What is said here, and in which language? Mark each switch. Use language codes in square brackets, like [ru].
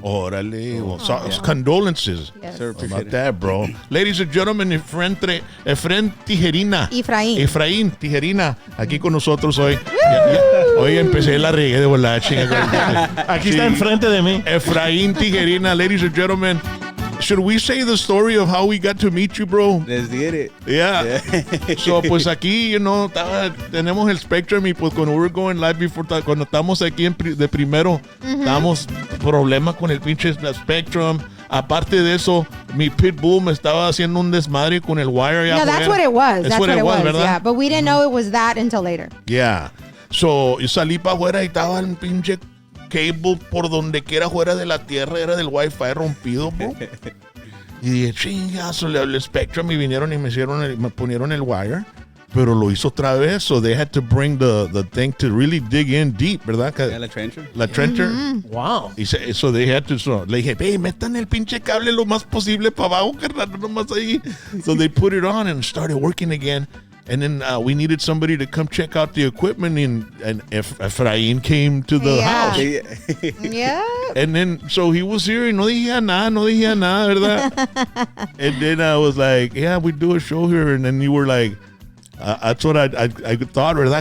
[en] Órale. Condolences. Yes. Sir, How appreciate about it. that, bro? Ladies and gentlemen, Efrain Tijerina. [es] Efrain Tijerina, aquí con nosotros hoy. Hoy empecé la regué de volada, chinga. Aquí está enfrente de mí. [en] Efrain Tijerina, ladies and gentlemen. Should we say the story of how we got to meet you, bro? Let's get it. Yeah. [es] So, pues aquí, tenemos el Spectrum y pues cuando [en] we were going live before, [es] cuando estamos aquí de primero, estábamos problema con el pinche Spectrum. Aparte de eso, mi Pitbull me estaba haciendo un desmadre con el wire. [en] No, that's what it was. That's what it was, [es] ¿verdad? [en] yeah. But we didn't know it was that until later. [es] Yeah. So, yo salí para afuera y estaba el pinche cable por donde quiera fuera de la tierra, era del Wi-Fi rompido, bro. Y dije, chingazo, le hablé a Spectrum y vinieron y me ponieron el wire. Pero lo hizo otra vez, [en] so they had to bring the thing to really dig in deep, [es] ¿verdad? La trencher. La trencher. [en] Wow. [es] Y [en] so they had to, [es] le dije, hey, metan el pinche cable lo más posible para abajo, carnal, no más ahí. [en] So they put it on and started working again. And then we needed somebody to come check out the equipment, and Efrain came to the house. Yeah. And then, so he was here, [es] y no dije nada, ¿verdad? [en] And then I was like, yeah, we do a show here. And then you were like, that's what I thought, [es] ¿verdad?